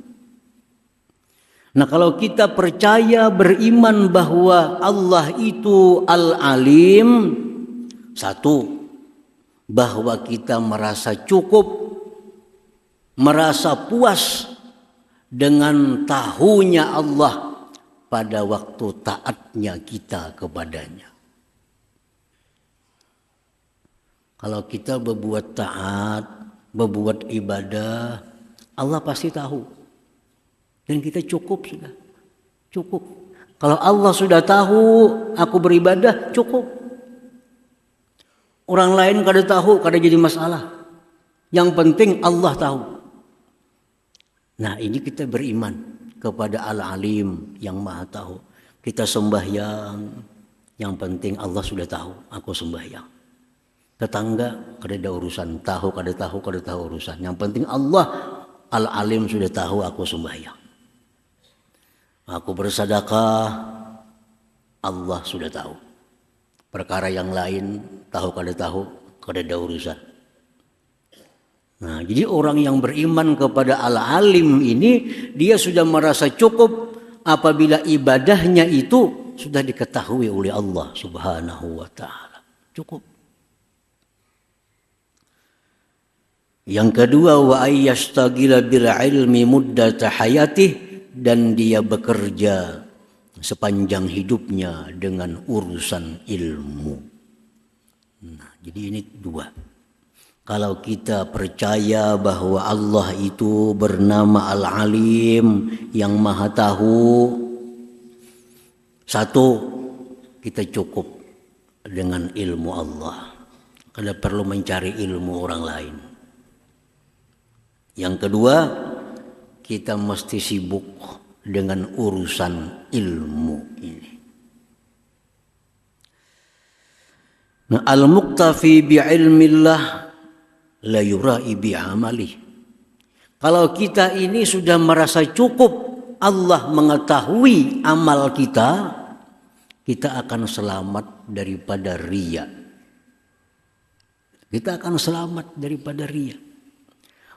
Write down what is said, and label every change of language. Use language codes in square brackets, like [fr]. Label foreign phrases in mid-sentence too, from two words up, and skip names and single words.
[id] Nah, kalau kita percaya, beriman bahwa Allah itu Al-Alim, satu, bahwa kita merasa cukup, merasa puas dengan tahunya Allah pada waktu taatnya kita kepadanya. Kalau kita berbuat taat, berbuat ibadah, Allah pasti tahu. Dan kita cukup sudah. Cukup. Kalau Allah sudah tahu aku beribadah, cukup. Orang lain kada tahu, kada jadi masalah. Yang penting Allah tahu. Nah, ini kita beriman kepada Al-Alim yang maha tahu. Kita sembahyang, yang penting Allah sudah tahu aku sembahyang. Tetangga kada ada urusan, tahu kada tahu urusan. Yang penting Allah Al-Alim sudah tahu aku sembahyang. Aku bersedekah, Allah sudah tahu. Perkara yang lain tahu kada ada urusan. Nah, jadi orang yang beriman kepada Al-Alim ini, dia sudah merasa cukup apabila ibadahnya itu sudah diketahui oleh Allah [ar] سبحانه وتعالى. [id] Cukup. Yang kedua, [ar] وأن يشتغل بالعلم مدة حياته, [id] dan dia bekerja sepanjang hidupnya dengan urusan ilmu. Nah, jadi ini dua. Kalau kita percaya bahwa Allah itu bernama Al-Alim, yang maha tahu, satu, kita cukup dengan ilmu Allah. Kada perlu mencari ilmu orang lain. Yang kedua, kita mesti sibuk dengan urusan ilmu ini. Nah, [ar] المكتفي بعلم الله لا يرائي بعمله. [id] Kalau kita ini sudah merasa cukup Allah mengetahui amal kita, kita akan selamat daripada riya. Kita akan selamat daripada riya.